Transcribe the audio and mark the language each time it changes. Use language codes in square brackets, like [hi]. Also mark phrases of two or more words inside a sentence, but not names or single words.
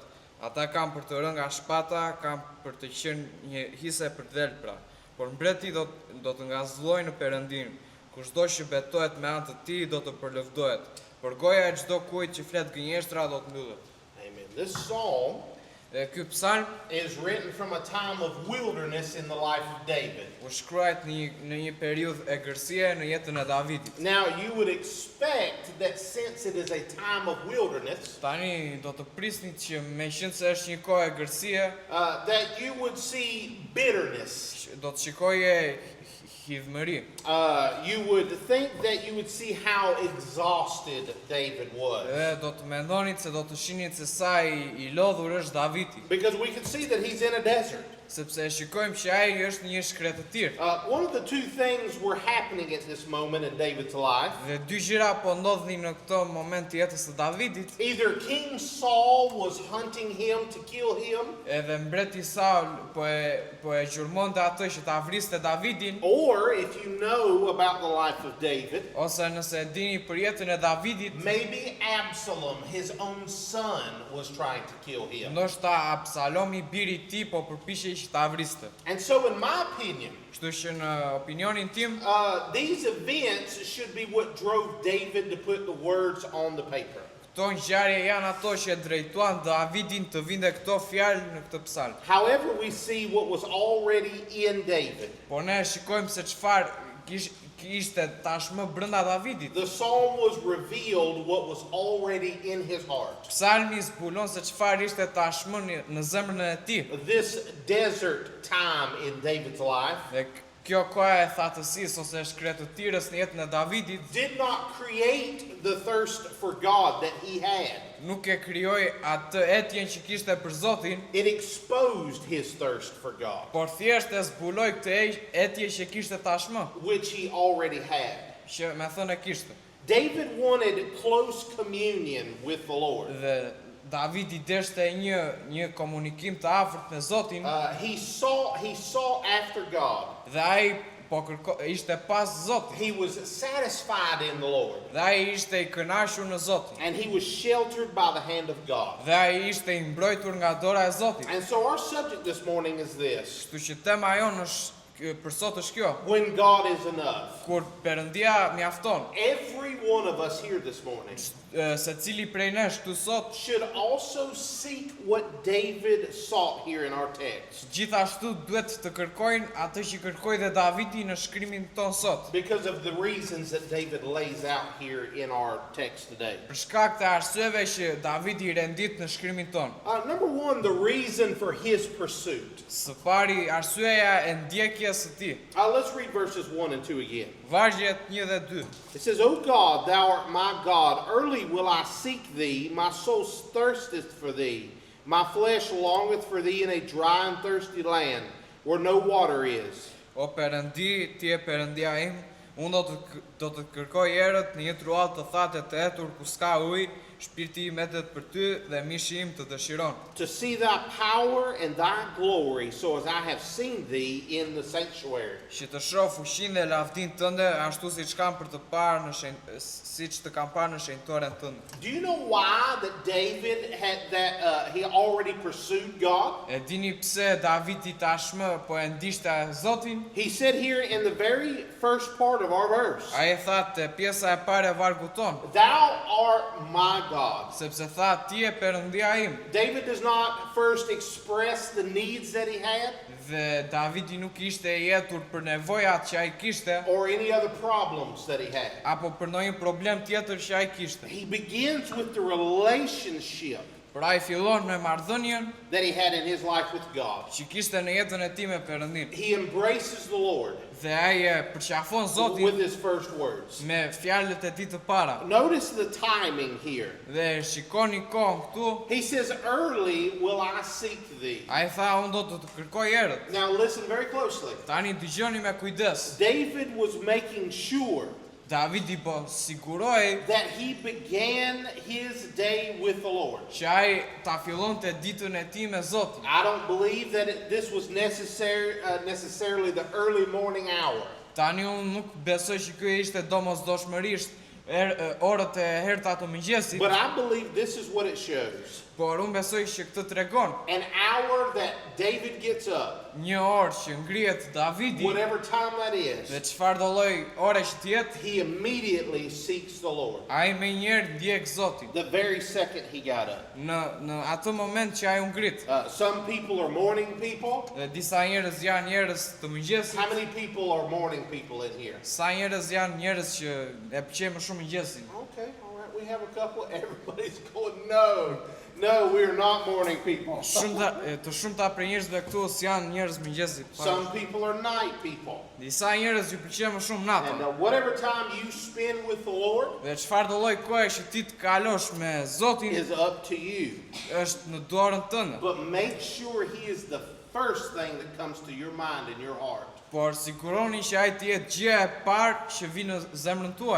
[sq] Ata kanë për të rënë nga shpata, kanë për të qenë një hise për dhelpra. Por mbreti do të ngazëllojë në Perëndin. Kushdo që betohet me anë të tij do të përlëvdohet. Por goja e çdo kujt që flet gënjeshtra do të mbyllet. [en] Amen. This psalm [sq] Dhe ky psalm [en] is written from a time of wilderness in the life of David. [sq] u shkruajt në një periudhë e gërësie në jetën e Davidit. [en] Now, you would expect that since it is a time of wilderness, [sq] Tani do të prisni që meqenëse se është një kohë e gërësie, [en] that you would see bitterness. [sq] do të shikoje hidhmëri. [en] You would think that you would see how exhausted David was. [sq] Dhe do të mendonit se do të shinit se sa i lodhur është Davidi, [en] Because we can see that he's in a desert. [sq] sepse e shikojmë që ai është në një shkretëtir. [en] One of the two things were happening at this moment in David's life. [sq] Dhe dy gjëra po ndodhin në këtë moment të jetës së Davidit. [en] Either King Saul was hunting him to kill him, [sq] Edhe mbreti Saul po e gjurmonte atë që ta vriste Davidin, [en] or if you know about the life of David, [sq] ose nëse e dini për jetën e Davidit, [en] maybe Absalom, his own son, was trying to kill him. [sq] ndoshta Absalomi biri i tij po përpiqej që ta vriste. [en] And so, in my opinion, [sq] Kështu që në opinionin tim, [en] these events should be what drove David to put the words on the paper. [sq] këto ngjarje janë ato që e drejtuan Davidin të vinte këto fjalë në këtë psalm. [en] However, we see what was already in David. [sq] Po ne shikojmë se çfarë ishte tashmë brenda Davidit. [en] The psalm was revealed what was already in his heart. [sq] Psalmi zbulon se çfarë ishte tashmë në zemrën e tij. [en] This desert time in David's life [sq] Dhe kjo koha e thatësisë ose shkretëtirës në jetën e Davidit [en] did not create the thirst for God that he had. [sq] nuk e krijoi atë etjen që kishte për Zotin, [en] It exposed his thirst for God, [sq] por thjesht e zbuloi këtë etje që kishte tashmë, [en] which he already had. [sq] që me thënë e kishte. [en] David wanted close communion with the Lord. [sq] Dhe Davidi deshte një komunikim të afërt me Zotin, [en] He saw after God. [sq] dhe ai po ishte pas Zotit, [en] He was satisfied in the Lord, [sq] dhe ai ishte i kënaqur në Zotin, [en] and he was sheltered by the hand of God. [sq] dhe ai ishte i mbrojtur nga dora e Zotit. [en] And so our subject this morning is this: [sq] Kështu që tema jonë është për sot është kjo, [en] when God is enough. [sq] kur Perëndia mjafton. [en] Every one of us here this morning [sq] Secili prej nesh këtu sot [en] should also seek what David sought here in our text, [sq] gjithashtu duhet të kërkojnë atë që kërkoi dhe Davidi në shkrimin ton sot, [en] because of the reasons that David lays out here in our text today. [sq] për shkak të arsyeve që Davidi rendit në shkrimin ton. [en] Number one, the reason for his pursuit. [sq] Së pari, arsyeja e ndjekjes pjesë të tij. [en] Let's read verses 1 and 2 again. [sq] Vargjet 1 dhe 2. [en] It says, O God, thou art my God. Early will I seek thee. My soul thirsteth for thee. My flesh longeth for thee in a dry and thirsty land, where no water is. [sq] O Perëndi, ti e Perëndia im, unë do të kërkoj erët në një truall të thatë të etur ku s'ka ujë, shpirti im etet për ty dhe mishi im të dëshiron. [en] To see thy power and thy glory, so as I have seen thee in the sanctuary. [sq] Që të shoh fuqinë dhe lavdinë tënde ashtu siç kam për të parë siç të kam parë në shenjtoren tënde. [en] Do you know why that David had he already pursued God? [sq] E dini pse Davidi tashmë po e ndishte Zotin? [en] He said here in the very first part of our verse, [sq] Ai e tha te pjesa e parë e vargut ton, [en] Thou art my God. [sq] sepse tha ti e Perëndia im. [en] David does not first express the needs that he had [sq] Dhe Davidi nuk ishte i jetur për nevojat që ai kishte [en] or any other problems that he had. [sq] apo për ndonjë problem tjetër që ai kishte. [en] He begins with the relationship [sq] Por ai fillon me marrëdhënien [en] that he had in his life with God. [sq] që kishte në jetën e tij me Perëndin. [en] He embraces the Lord [sq] Dhe ai e përqafon [en] with [sq] Zotin [en] his first words. [sq] me fjalët e tij të para. [en] Notice the timing here. [sq] Dhe shikoni kohën këtu, [en] He says, Early will I seek thee. [sq] ai tha unë do të të kërkoj erët. [en] Now listen very closely. [sq] Tani dëgjoni me kujdes. [en] David was making sure [sq] Davidi po siguroi [en] that he began his day with the Lord. [sq] që ai ta fillonte ditën e tij me Zotin. [en] I don't believe that this was necessarily the early morning hour. [sq] Tani unë nuk besoj që ky ishte domosdoshmërisht orët e herta të mëngjesit, [en] But I believe this is what it shows. [sq] por unë besoj që këtë tregon [en] An hour that David gets up, [sq] një orë që ngrihet Davidi [en] whatever time that [sq] dhe [en] is, [sq] çfarë do lloj ore që të jetë, [en] he immediately seeks the Lord. [sq] ai më njëherë ndjek Zotin [en] The very second he got up. [sq] në atë moment që ai u ngrit. [en] Some people are morning people. [sq] Dhe disa njerëz janë njerëz të mëngjesit, [en] How many people are morning people in here? [sq] sa njerëz janë njerëz që e pëlqejnë më shumë mëngjesin. [en] Okay, all right. We have a couple. Everybody's going, no, we're not morning people. [sq] Të shumta prej njerëzve këtu janë njerëz mëngjesi. [en] Some people are night people. [sq] Disa njerëz ju pëlqen më shumë [en] And [sq] nata. [en] whatever time you spend with the Lord [sq] Dhe çfarë do lloj kohe që ti të kalosh me Zotin [en] is up to you. [sq] është në dorën tënde. [en] But make sure he is the first thing that comes to your mind and your heart. [sq] Por siguroni që ai të jetë gjëja e parë që vjen në zemrën tuaj.